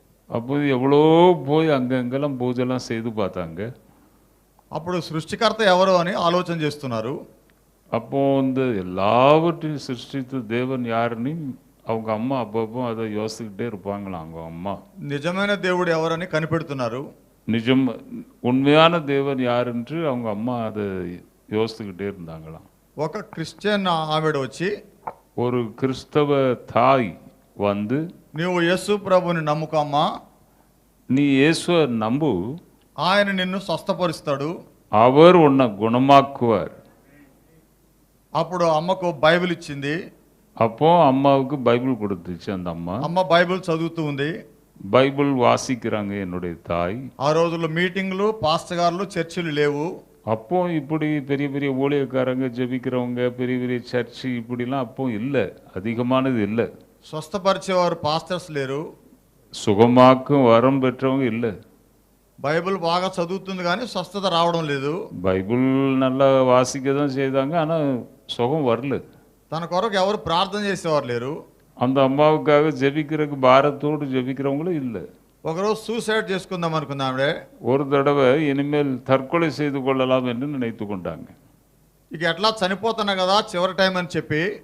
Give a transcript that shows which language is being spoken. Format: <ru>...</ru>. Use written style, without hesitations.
<ta>அப்போது எவ்வளோ போய் அங்கெங்கெல்லாம் பூஜைலாம் செய்து பார்த்தாங்க.</ta> <te>అప్పుడు సృష్టికర్త ఎవరు అని ఆలోచన చేస్తున్నారు.</te> <ta>அப்போ இந்த எல்லாவற்றையும் சிருஷ்டித்த தேவன் யாருன்னு அவங்க அம்மா அப்பப்போ அதை யோசிச்சுக்கிட்டே இருப்பாங்களாம். அவங்க அம்மா</ta> <te>నిజమైన దేవుడు ఎవరని కనిపెడుతున్నారు.</te> <ta>நிஜம் உண்மையான தேவன் யாருன்று அவங்க அம்மா அதை யோசிச்சுக்கிட்டே இருந்தாங்களாம்.</ta> <te>ఒక క్రిస్టియన్ ఆవిడ వచ్చి,</te> <ta>ஒரு கிறிஸ்தவ தாய் வந்து,</ta> <te>నీవు యేసు ప్రభుని నమ్ముకోమ్మా,</te> <ta>நீ இயேசுவை நம்பு,</ta> <te>ఆయన నిన్ను స్వస్థపరుస్తాడు.</te> <ta>அவர் உன்னை குணமாக்குவார்.</ta> <te>అప్పుడు అమ్మకు బైబిల్ ఇచ్చింది.</te> <ta>அப்போ அம்மாவுக்கு பைபிள் கொடுத்துச்சு. அந்த அம்மா</ta> <te>బైబిల్ చదువుతూ ఉంది.</te> <ta>பைபிள் வாசிக்கிறாங்க என்னுடைய தாய்.</ta> <te>ఆ రోజుల్లో మీటింగ్లు, పాస్టర్ గారులు, చర్చిలు లేవు.</te> <ta>அப்போ இப்படி பெரிய பெரிய ஊழியக்காரங்க ஜெபிக்கிறவங்க பெரிய பெரிய சர்ச்சு இப்படிலாம் அப்போ இல்லை, அதிகமானது இல்லை.</ta> <te>స్వస్థపరిచేవారు పాస్టర్స్ లేరు.</te> <ta>சுகமாக்கும் வரம் பெற்றவங்க இல்லை.</ta> <te>బైబిల్ బాగా చదువుతుంది కానీ స్వస్థత రావడం లేదు.</te> <ta>பைபிள் நல்லா வாசிக்க தான் செய்தாங்க, ஆனால் சுகம் வரல.</ta> <te>తన కొరకు ఎవరు ప్రార్థన చేసేవారు లేరు.</te> <ta>அந்த அம்மாவுக்காக ஜெபிக்கிறதுக்கு பாரத்தோடு ஜெபிக்கிறவங்களும் இல்லை.</ta> <te>ఒకరోజు సూసైడ్ చేసుకుందాం అనుకుంది ఆవిడే.</te> <ta>ஒரு தடவை இனிமேல் தற்கொலை செய்து கொள்ளலாம் என்று நினைத்து கொண்டாங்க.</ta> <te>ఇక ఎట్లా చనిపోతున్నా కదా చివరి టైం అని చెప్పి,</te>